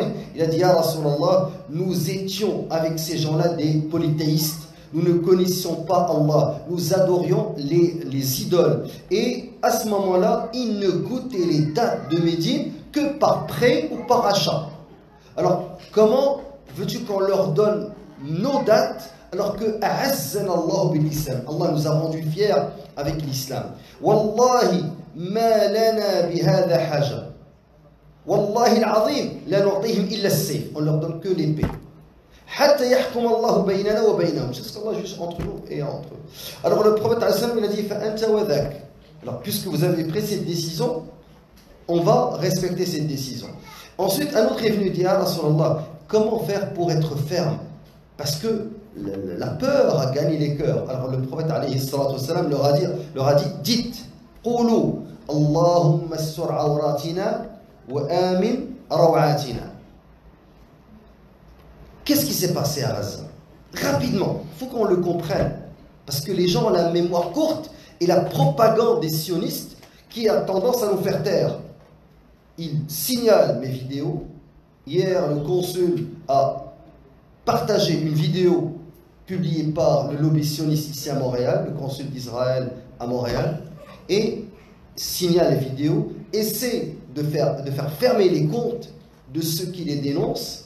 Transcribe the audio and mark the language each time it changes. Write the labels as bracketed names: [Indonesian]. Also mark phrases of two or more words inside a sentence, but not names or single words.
[French] Il a dit: [Arabic] يا رسول الله, [French] nous étions avec ces gens-là des polythéistes, nous ne connaissions pas Allah, nous adorions les idoles, et à ce moment-là, ils ne goûtaient les dates de Médine que par prêt ou par achat. Alors, comment veux-tu qu'on leur donne nos dates alors que [Arabic] أعزنا الله بالإسلام, [French] Allah nous a rendus fiers avec l'islam? [Arabic] والله ما لنا بهذا حاجة. والله العظيم لا نعطيهم إلا السيف. [French] On leur donne que l'épée. [Arabic] حتى يحكم الله بيننا وبينهم. [French] C'est ce qu'Allah juge entre nous et entre eux. Alors le prophète il a dit: [Arabic] فأنت وذاك. [French] Alors puisque vous avez pris cette décision, on va respecter cette décision. Ensuite, un autre est venu dire: [Arabic] يا رسول الله, [French] comment faire pour être ferme? Parce que la peur a gagné les cœurs. Alors le prophète [Arabic] عليه الصلاة والسلام [French] leur a dit: dites, [Arabic] قولوا اللهم استر عوراتنا وآمن روعاتنا. [French] Qu'est-ce qui s'est passé à Gaza? Rapidement, il faut qu'on le comprenne. Parce que les gens ont la mémoire courte et la propagande des sionistes qui a tendance à nous faire taire. Ils signalent mes vidéos. Hier, le consul a partagé une vidéo publiée par le lobby sioniste ici à Montréal, le consul d'Israël à Montréal, et signale les vidéos, essaie de faire fermer les comptes de ceux qui les dénoncent.